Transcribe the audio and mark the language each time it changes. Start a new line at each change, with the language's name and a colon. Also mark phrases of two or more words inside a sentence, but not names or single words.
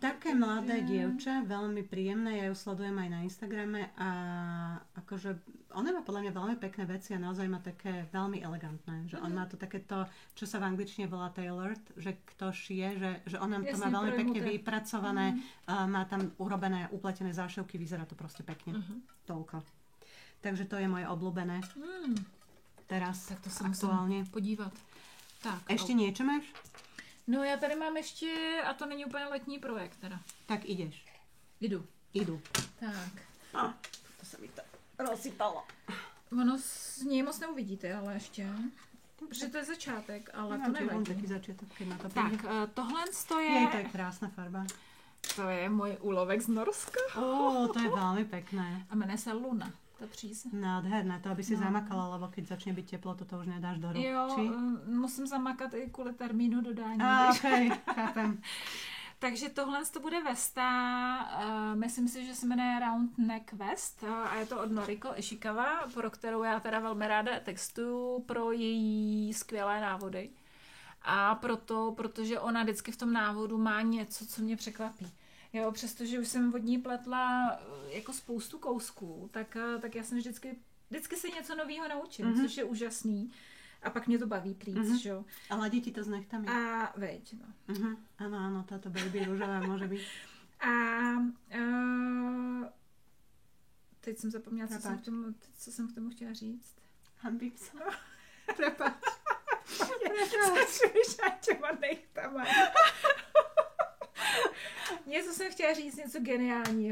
Slovak: Také mladé dievča, veľmi príjemné, ja ju sledujem aj na Instagrame a akože ona má podľa mňa veľmi pekné veci a naozaj má také veľmi elegantné, že on má to takéto, čo sa v angličtine volá tailored, že kto šije, že ona to má veľmi pekne vypracované, má tam urobené, upletené zášivky, vyzerá to proste pekne. Toľko. Takže to je moje obľúbené. Teraz tak to sa aktuálne.
Czech: Podívat. Tak,
Slovak: ešte niečo máš?
Czech: No já tady mám ještě, a to není úplně letní projekt teda.
Slovak: Tak ideš.
Czech: Jdu. Tak. To se mi to rozsypalo. Ono z něj moc neuvidíte, ale ještě. Protože to je začátek, ale to nevadí.
Slovak: Taký začiatok, keď na to
Czech: tak, tohle to je... To je krásná farba. To je můj úlovek z Norska.
Slovak: To je veľmi pekné.
Czech: A jmenuje se Luna. Ta příze.
Slovak: Nádherné, to aby si zamakala, lebo keď začne byť teplo, toto už nedáš do rúk.
Czech: Jo, musím zamakat i kvůli termínu dodání.
Slovak: Okej, chápem.
Czech: Takže tohle to bude vesta, myslím si, že se jmenuje Round Neck Vest a je to od Noriko Ishikawa, pro kterou já teda velmi ráda textuju pro její skvělé návody. A protože ona vždycky v tom návodu má něco, co mě překvapí. Jo, přestože už jsem od ní pletla jako spoustu kousků, tak já jsem vždycky se něco nového naučím, což je úžasný. A pak mě to baví plíc, že jo.
Slovak: A ladí ti to s nechtami. A veď, no. Áno, táto baby rúžová môže byť.
Czech: A teď jsem zapomněla, co jsem k tomu chtěla říct.
Slovak: Hanbím sa. Prepáč.
Czech: Začneš těma nechtama. Něco jsem chtěla říct, něco geniálního.